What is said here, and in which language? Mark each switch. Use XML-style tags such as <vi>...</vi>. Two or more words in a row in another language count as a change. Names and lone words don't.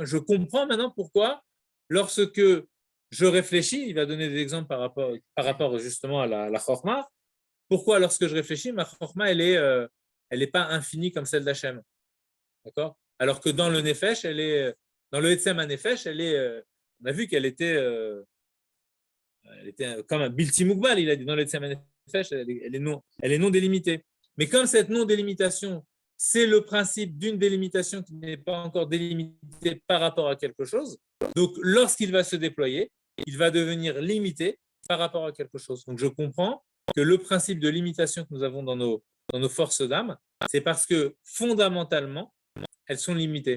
<fr>Je comprends maintenant pourquoi, lorsque je réfléchis, il va donner des exemples par rapport justement à la chorma, pourquoi lorsque je réfléchis, ma chorma, elle est pas infinie comme celle d'Hachem. D'accord? Alors que dans le nefesh, dans le</fr> <he>עצם נפש, on a vu qu'elle était comme un בלתי מוגבל,</he> <fr>il a dit dans le</fr> <he>עצם נפש,</he> <fr>elle est non délimitée. Mais comme cette non délimitation, c'est le principe d'une délimitation qui n'est pas encore délimitée par rapport à quelque chose, donc lorsqu'il va se déployer, il va devenir limité par rapport à quelque chose. Donc je comprends que le principe de limitation que nous avons dans nos forces d'âme, c'est parce que fondamentalement, elles sont limitées.</fr>